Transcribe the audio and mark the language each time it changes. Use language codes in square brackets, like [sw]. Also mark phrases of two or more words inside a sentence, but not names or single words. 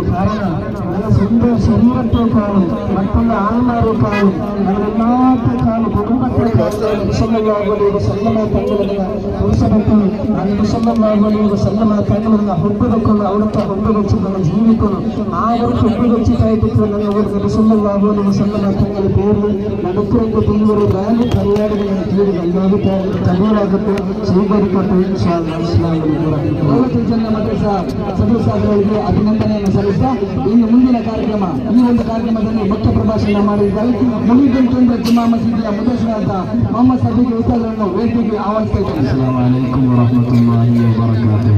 [ml] കാരണം നല്ല സ്വന്തം ശരീരത്തെക്കാളും മറ്റുള്ള ആൾമാരെക്കാളും എല്ലാത്തെക്കാളും കുടുംബത്തെക്കാളും തങ്ങളുന്ന ഹുബ് വെക്കുന്നു. അവിടുത്തെ ഹുബ് വെച്ച് നമ്മൾ ജീവിക്കുന്നു. ആ ഒരു ഹുബ് വെച്ചിട്ടായിട്ട് തങ്ങളുടെ പേരിൽ നടക്കുന്ന തീവ്ര ബാങ്ക് പരിപാടികൾ തയ്യാറാകട്ടെ, സ്വീകരിക്കട്ടെ. [kn] ಸದಸ್ಯರಿಗೆ ಅಭಿನಂದನೆಯನ್ನು ಸಲ್ಲಿಸ್ತಾ ಈ ಮುಂದಿನ ಕಾರ್ಯಕ್ರಮ ಈ ಒಂದು ಕಾರ್ಯಕ್ರಮದಲ್ಲಿ ಮುಖ್ಯ ಪ್ರಭಾಷಣ ಮಾಡಿದ್ದಾರೆ. ಮುನಿದಿಲ್ ಕೇಂದ್ರ ಜುಮಾ ಮಸೀದಿಯ ಮುದರ್ಶನಾದ ಮೊಹಮ್ಮದ್ ಸಫೀಕ್ ಉಸ್ತಾದರನ್ನು ವೇದಿಕೆಗೆ ಆಹ್ವಾನಿಸ್ತಾ ಇದ್ದಾರೆ. [ar] السلام عليكم ورحمة الله وبركاته.